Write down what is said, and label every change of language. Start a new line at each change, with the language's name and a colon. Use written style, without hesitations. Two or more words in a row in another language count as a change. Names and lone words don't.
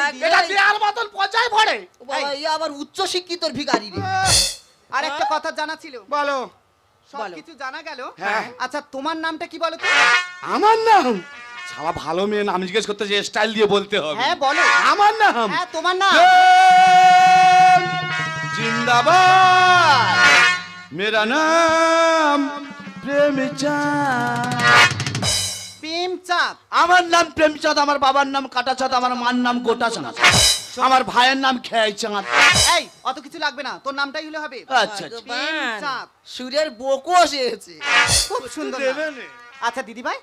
Bangla: এটা দেওয়ার মতন পচায় পড়ে। বাবা, এই আবার উচ্চ শিক্ষিতর ভিখারি রে। আর একটা কথা জানা ছিল, বলো। সবকিছু জানা গেল। হ্যাঁ। আচ্ছা তোমার নামটা কি বলো তো? আমার নাম? শালা ভালো মেয়ে নাম জিজ্ঞেস করতে যে স্টাইল দিয়ে বলতে হবে। হ্যাঁ বলো। আমার নাম হ্যাঁ তোমার নাম।
Hindi: जिंदाबाद, मेरा नाम प्रेमचाঁদ।
Bangla: প্রেমচাঁদ। আমার নাম প্রেমচাঁদ, আমার বাবার নাম কাটাচাঁদ, আমার মার নাম গোটাচাঁদ, আমার ভাইয়ের নাম খেয়াইচাঁদ। এই অত কিছু লাগবে না, তোর নামটাই হলে হবে। আচ্ছা আচ্ছা। প্রেমচাঁদ। সুরের বকো এসেছে। খুব সুন্দর নাম। আচ্ছা দিদি ভাই,